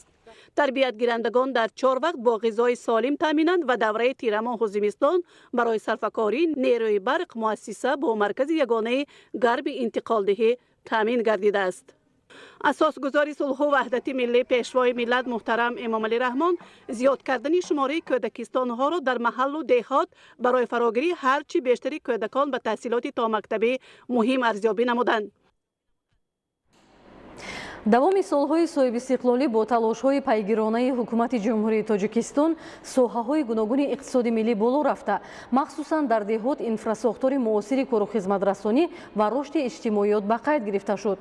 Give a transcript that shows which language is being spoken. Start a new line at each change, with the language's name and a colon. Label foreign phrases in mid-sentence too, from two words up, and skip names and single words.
Persian: تربیت گیرندگان در 4 وقت با غذای سالم تامینند و دوره تیرماه و زمستان برای صرفه‌کاری نیروی برق مؤسسه با مرکز یگانه غرب انتقال دهی تامین گردیده است. اساسگزار صلح و وحدت ملی پیشوای ملت محترم امامعلی رحمان زیاد کردن شماره کودکستان ها را در محل و دهات برای فراگیری هرچی بیشتری کودکان به تحصیلات تا مکتبی مهم ارزیابی نمودند.
Tajik: давоми солҳои соҳибистиқлолӣ бо талошҳои пайгиронаи ҳукумати ҷумҳурии тоҷикистон соҳаҳои гуногуни иқтисоди миллӣ боло рафта, махсусан дар деҳот инфрасохтори муосири кору хизматрасонӣ ва рушди иҷтимоиёт ба қайд гирифта шуд.